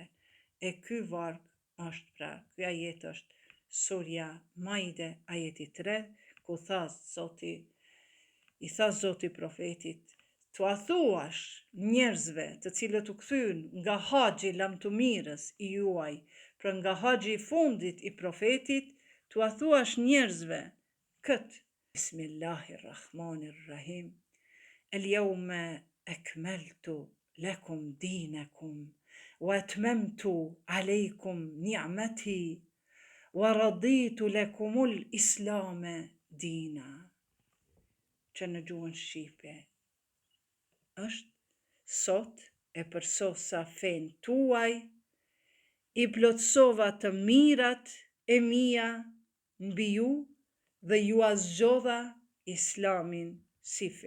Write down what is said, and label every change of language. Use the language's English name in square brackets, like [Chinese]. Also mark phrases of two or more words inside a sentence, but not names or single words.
[Albanian] E ky varg është pra, ky ajet është Surja Maide, ajeti 3, ku i tha Zoti profetit, t'ua thuash njerëzve të cilët u kthyn nga haxhi lamtumirës i juaj, pra nga haxhi i fundit i profetit, t'ua thuash njerëzve këtë: [Arabic] Bismillahirrahmanirrahim. اليوم أكملت لكم دينكم وأتممت عليكم نعمتي ورضيت لكم الإسلام دينا. [Albanian] Që në gjuhën shqipe është: sot e përsosa fen tuaj, i plotsova të mirat e mia mbi ju dhe ju azgjodha islamin si fe.